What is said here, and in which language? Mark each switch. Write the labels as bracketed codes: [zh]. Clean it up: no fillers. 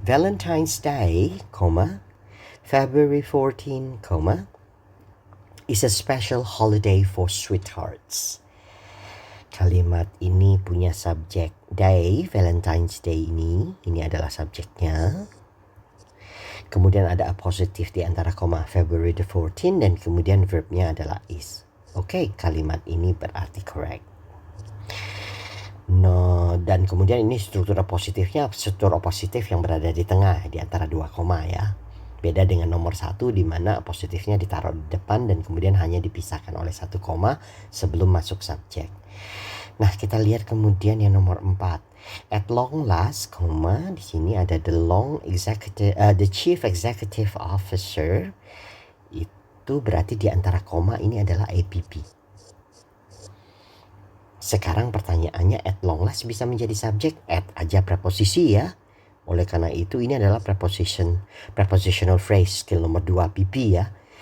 [en] Valentine's Day, February 14, is a special holiday for sweethearts. [id] Kalimat ini punya subjek day, Valentine's Day ini adalah subjeknya. Kemudian ada appositif di antara koma February the 14 dan kemudian verbnya adalah is. Oke, kalimat ini berarti correct. No, dan kemudian ini struktur positif yang berada di tengah di antara dua koma ya. Beda dengan nomor 1 di mana positifnya ditaruh di depan dan kemudian hanya dipisahkan oleh satu koma sebelum masuk subjek. Nah, kita lihat kemudian yang nomor 4. At long last, di sini ada the chief executive officer. Itu berarti di antara koma ini adalah APP. Sekarang pertanyaannya, at long last bisa menjadi subjek, at aja preposisi ya. Oleh karena itu ini adalah prepositional phrase skill nomor 2 PP ya.